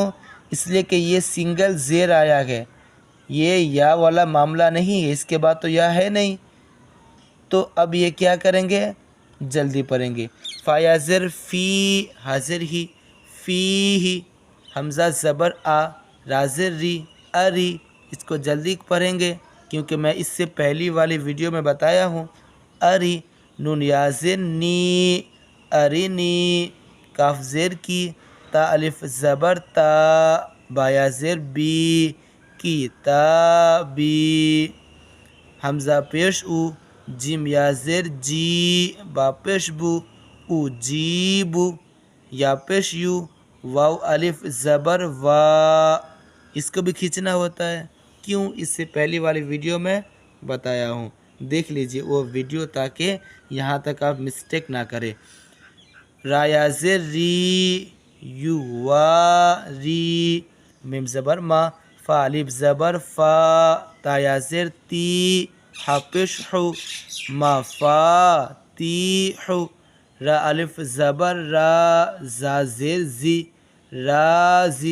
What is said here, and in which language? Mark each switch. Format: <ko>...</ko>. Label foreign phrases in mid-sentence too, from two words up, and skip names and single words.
<ur>اس لیے کہ یہ سنگل زیر آیا ہے، یہ یا والا معاملہ نہیں ہے، اس کے بعد تو یا ہے نہیں، تو اب یہ کیا کریں گے؟ جلدی پڑھیں گے. فا یا زیر فی حاضر ہی فی ہی. حمزہ زبر آ را زیر ری اری. اس کو جلدی پڑھیں گے کیونکہ میں اس سے پہلی والی ویڈیو میں بتایا ہوں. اری. نون یا زیر نی ارینی. کاف زیر کی تا الف زبر تا با یا زیر بی کی تابی. حمزہ پیش او جیم یا زیر جی با پیش بو او جیبو. یا پیش یو واو الف زبر وا. اس کو بھی کھینچنا ہوتا ہے. کیوں؟ اس سے پہلی والی ویڈیو میں بتایا ہوں، دیکھ لیجئے وہ ویڈیو تاکہ یہاں تک آپ مسٹیک نہ کریں. را یا زیر ری یو وا ری. میم زبر ما فا الف زبر فا تا یا زیر تی حا پیش حو ما فا تی حو. را الف زبر را زا زیر زی رازی.</ur>